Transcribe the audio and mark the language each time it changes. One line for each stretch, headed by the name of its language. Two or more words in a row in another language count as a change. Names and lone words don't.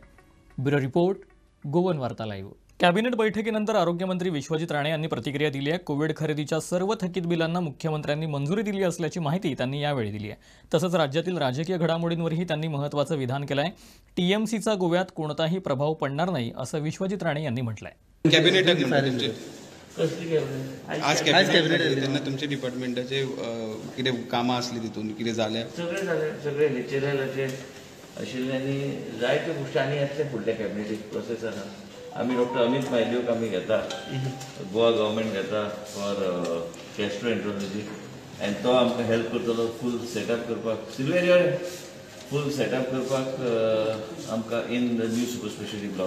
Marathi: ब्युरो रिपोर्ट, गोवन वार्ता लाईव्ह. कॅबिनेट बैठकीनंतर आरोग्यमंत्री विश्वजित राणे यांनी प्रतिक्रिया दिली आहे. कोविड खरेदीच्या सर्व थकीत बिलांना मुख्यमंत्र्यांनी मंजुरी दिली असल्याची माहिती त्यांनी यावेळी दिली आहे. तसंच राज्यातील राजकीय घडामोडींवरही त्यांनी महत्त्वाचं विधान केलं आहे. TMCचा गोव्यात कोणताही प्रभाव पडणार नाही असं विश्वजित राणे यांनी म्हटलं आहे.
Konkani: आज कॅबिनेट तेन्ना तुमच्या डिपार्टमेंटाचे कितें कामां आसली तितून कितें जालें? सगळे लेक्चरराचे आशिल्ले आनी जायत्यो गोश्टी आनी येतले फुडल्या कॅबिनेटीक प्रोसेसांत. आमी डॉक्टर अमित मायल्यूक आमी घेता, गोवा गव्हर्मेंट घेता
English: for gastroenterology,
Konkani: आनी तो आमकां हेल्प करतलो
English: full setup
Konkani: करपाक, सिल्वेरियर
English: full setup
Konkani: करपाक आमकां
English: in the new super speciality block.